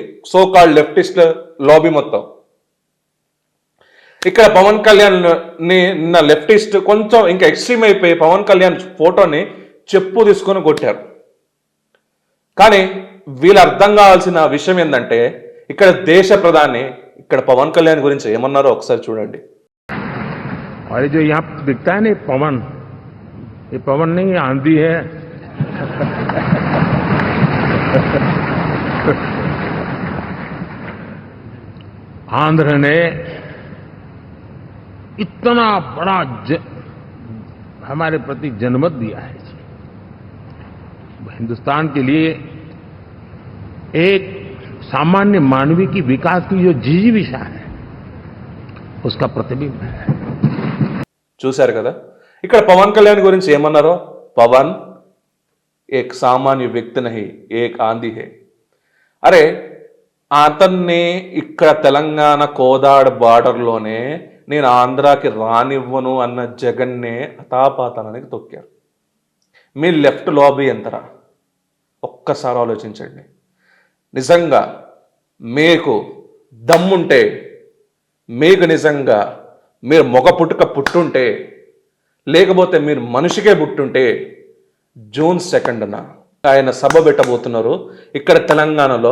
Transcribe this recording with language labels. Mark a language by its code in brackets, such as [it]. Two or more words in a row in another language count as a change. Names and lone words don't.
[en] so called leftist lobby [te] మొత్తం ఇక్కడ పవన్ కళ్యాణ్ నిన్న లెఫ్టిస్ట్ కొంచెం ఇంకా ఎక్స్ట్రీమ్ అయిపోయి పవన్ కళ్యాణ్ ఫోటోని చెప్పు తీసుకొని కొట్టారు. కానీ వీళ్ళు అర్థం కావాల్సిన విషయం ఏంటంటే ఇక్కడ దేశ ప్రధాని ఇక్కడ పవన్ కళ్యాణ్ గురించి ఏమన్నారో ఒకసారి చూడండి. [hi] और जो यहाँ दिखता है ना पवन, ये पवन नहीं आंधी है. आंध्र ने इतना बड़ा हमारे प्रति जनमत दिया है. हिंदुस्तान के लिए एक सामान्य मानवी की विकास की जो जिजीविषा है उसका प्रतिबिंब है. [te] చూశారు కదా ఇక్కడ పవన్ కళ్యాణ్ గురించి ఏమన్నారో? [hi] पवन एक सामान्य व्यक्ति नहीं एक आंधी है. [te] అరే అతన్ని ఇక్కడ తెలంగాణ కోదాడ్ బార్డర్లోనే నేను ఆంధ్రాకి రానివ్వను అన్న జగన్నే అతాపాతానికి తొక్కారు. మీ [en] left lobby [te] ఎంతరా? ఒక్కసారి ఆలోచించండి. నిజంగా మీకు దమ్ముంటే, మీకు నిజంగా మీరు మొగ పుట్టుక పుట్టుంటే, లేకపోతే మీరు మనిషికే పుట్టుంటే జూన్ 2న ఆయన సభ పెట్టబోతున్నారు ఇక్కడ తెలంగాణలో.